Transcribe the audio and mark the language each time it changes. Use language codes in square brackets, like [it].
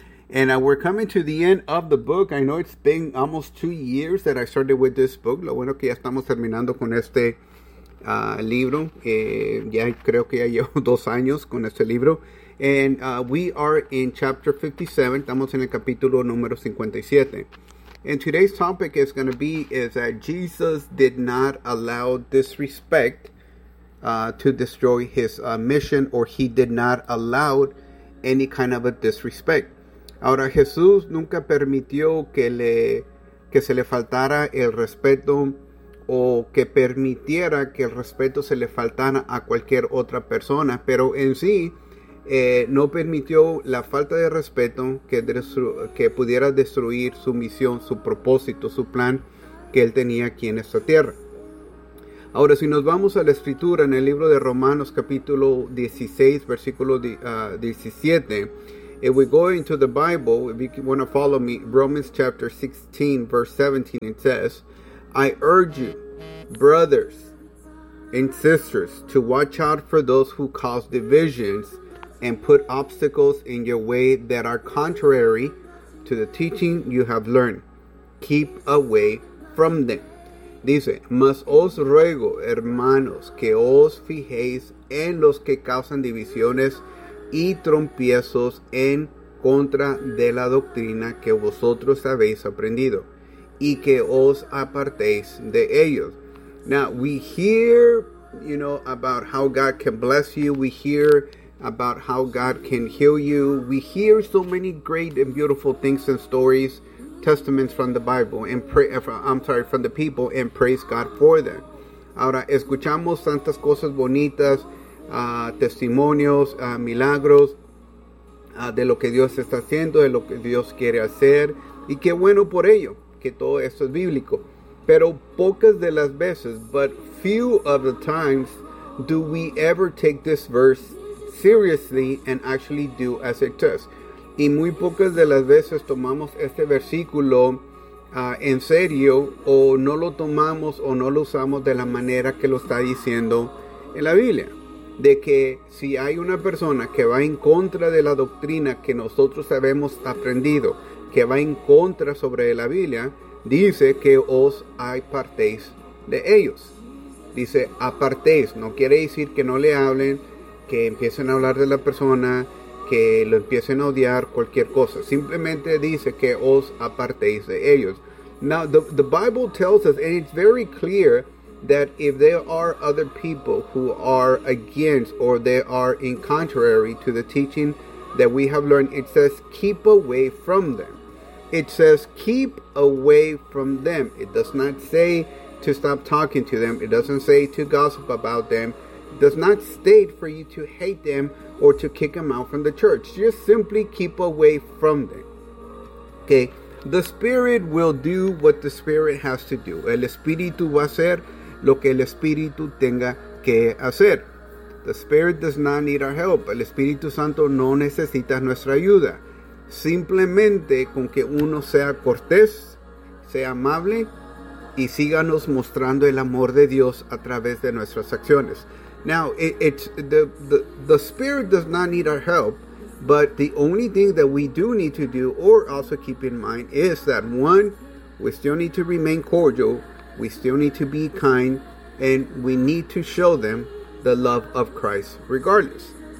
[en] And we're coming to the end of the book. I know it's been almost 2 years that I started with this book. [es] Lo bueno que ya estamos terminando con este libro. Ya creo que ya llevo 2 años con este libro. [en] And we are in chapter 57. [es] Estamos en el capítulo número 57. [en] And today's topic is going to be is that Jesus did not allow disrespect to destroy his mission, or he did not allow any kind of a disrespect. [es] Ahora, Jesús nunca permitió que se le faltara el respeto, o que permitiera que el respeto se le faltara a cualquier otra persona. Pero en sí, no permitió la falta de respeto que pudiera destruir su misión, su propósito, su plan que él tenía aquí en esta tierra. Ahora, si nos vamos a la escritura en el libro de Romanos capítulo 16, versículo 17, [en] if we go into the Bible, if you want to follow me, Romans chapter 16, verse 17, it says, I urge you, brothers and sisters, to watch out for those who cause divisions and put obstacles in your way that are contrary to the teaching you have learned. Keep away from them. [es] Dice, mas os ruego, hermanos, que os fijéis en los que causan divisiones y trompiezos en contra de la doctrina que vosotros habéis aprendido, y que os apartéis de ellos. [en] Now, we hear, you know, about how God can bless you. We hear about how God can heal you. We hear so many great and beautiful things and stories, testaments from the Bible, and from the people, and praise God for them. [es] Ahora, escuchamos tantas cosas bonitas, testimonios, milagros de lo que Dios está haciendo, de lo que Dios quiere hacer, y qué bueno por ello, que todo esto es bíblico. Pero pocas de las veces, [en] but few of the times, do we ever take this verse seriously and actually do as it does. [es] Y muy pocas de las veces tomamos este versículo en serio, o no lo tomamos o no lo usamos de la manera que lo está diciendo en la Biblia. De que si hay una persona que va en contra de la doctrina que nosotros habemos aprendido, que va en contra sobre la Biblia, dice que os apartéis de ellos. Dice apartéis, no quiere decir que no le hablen, que empiecen a hablar de la persona, que lo empiecen a odiar, cualquier cosa. Simplemente dice que os apartéis de ellos. [en] Now, the Bible tells us, and it's very clear, that if there are other people who are against or they are in contrary to the teaching that we have learned, it says keep away from them. It says keep away from them. It does not say to stop talking to them. It doesn't say to gossip about them. It does not state for you to hate them or to kick them out from the church. Just simply keep away from them. Okay? The Spirit will do what the Spirit has to do. [es] El Espíritu va a hacer lo que el Espíritu tenga que hacer. [en] The Spirit does not need our help. [es] El Espíritu Santo no necesita nuestra ayuda. Simplemente con que uno sea cortés, sea amable y síganos mostrando el amor de Dios a través de nuestras acciones. [en] Now, the Spirit does not need our help, but the only thing that we do need to do or also keep in mind is that, one, we still need to remain cordial. We still need to be kind, and we need to show them the love of Christ regardless.